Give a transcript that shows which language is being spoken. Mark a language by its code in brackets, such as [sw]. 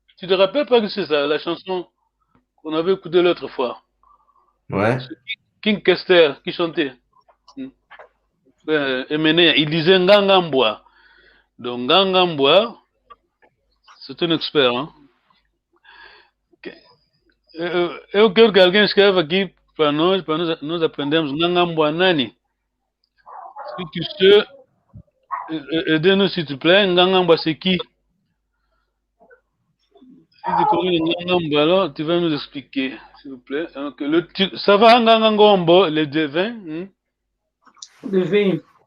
[fr] Tu te rappelles pas que c'est ça, la chanson qu'on avait écoutée l'autre fois? Ouais. King Kester qui chantait. Il disait Nganga Mboa. Donc Nganga Mboa, c'est un expert. Hein? [pt] Eu quero que alguém escreva aqui para nós aprendermos Nganga Mboa Nani. [fr] Si tu sais, aidez-nous s'il te plaît, Nganga Mboa c'est qui? Si tu connais Nganga Mboa, alors tu vas nous expliquer, s'il vous plaît. Donc, ça va Nganga Ngombo, les devins? Devins.